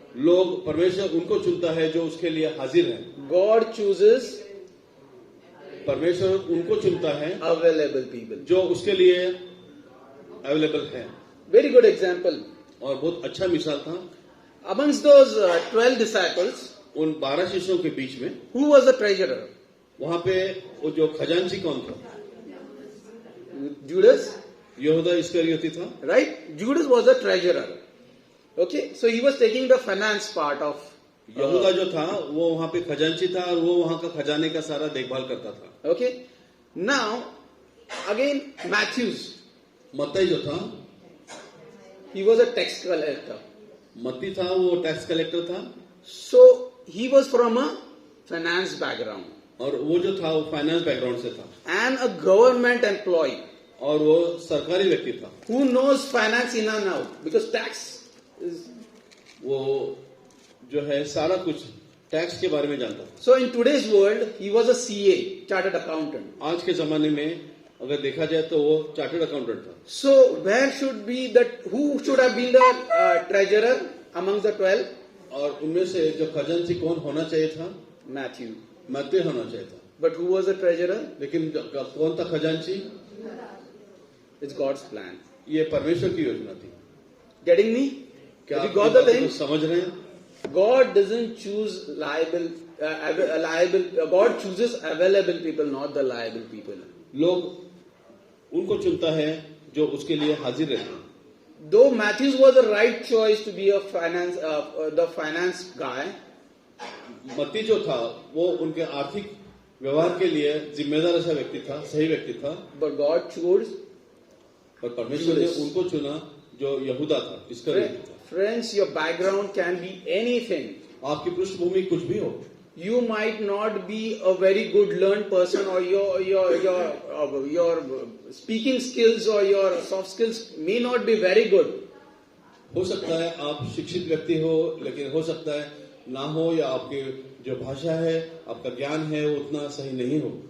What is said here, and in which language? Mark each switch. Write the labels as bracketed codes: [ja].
[hi] लोग परमेश्वर उनको चुनता है जो उसके लिए हाजिर हैं। [en] God chooses [hi] परमेश्वर उनको चुनता है [en] available people. [hi] जो उसके लिए अवेलेबल है। [en] Very good example. [hi] और बहुत अच्छा मिसाल था। [en] Amongst those 12 disciples, [hi] उन 12 शिष्यों के बीच में [en] who was the treasurer? [hi] वहां पे वो जो खजांची कौन था? [en] Judas, [hi] यहूदा इस्करियोती था। [en] right? Judas was the treasurer. Okay, so he was taking the finance part of. [hi] यहूदा जो था वो वहां पे खजांची था और वो वहां का खजाने का सारा देखभाल करता था। [en] Okay, now again Matthews, [hi] मत्ती जो था, [en] he was a tax collector. [hi] मत्ती था वो टैक्स कलेक्टर था [en] So he was from a finance background [hi] और वो जो था वो फाइनेंस बैकग्राउंड से था [en] and a government employee [hi] और वो सरकारी व्यक्ति था। [en] who knows finance in and out because tax is. [hi] वो जो है सारा कुछ टैक्स के बारे में जानता था। [en] So in today's world, he was a CA, chartered accountant. [hi] आज के जमाने में अगर देखा जाए तो वो चार्टर्ड अकाउंटेंट था। [en] So where should be that? Who should have been the treasurer among the 12? [hi] और उनमें से जो खजांची कौन होना चाहिए था? [en] Matthew. [hi] मत्ती होना चाहिए था। [en] But who was the treasurer? [hi] लेकिन कौन था खजांची? [en] It's God's plan. [hi] ये परमेश्वर की योजना थी। [en] Getting me? [hi] क्या [en] Have [hi] आप [en] you got the [hi] इस बात [en] thing? [hi] को समझ रहे हैं? [en] God doesn't choose liable. God chooses available people, not the liable people. [hi] लोग उनको चुनता है जो उसके लिए हाजिर रहते हैं। [en] Though Matthews was the right choice to be a the finance guy, [hi] मत्ती जो था वो उनके आर्थिक व्यवहार के लिए जिम्मेदार ऐसा व्यक्ति था, सही व्यक्ति था, [en] but God chose. [hi] और परमेश्वर ने उनको चुना जो यहूदा था, इसका व्यक्ति था। [en] Friends, your background can be anything. [hi] आपकी पृष्ठभूमि कुछ भी हो, [en] You might not be a very good learned person, or your speaking skills or your soft skills may not be very good. [hi] हो सकता है आप शिक्षित व्यक्ति हो, लेकिन हो सकता है ना हो, या आपकी जो भाषा है, आपका ज्ञान है वो उतना सही नहीं हो।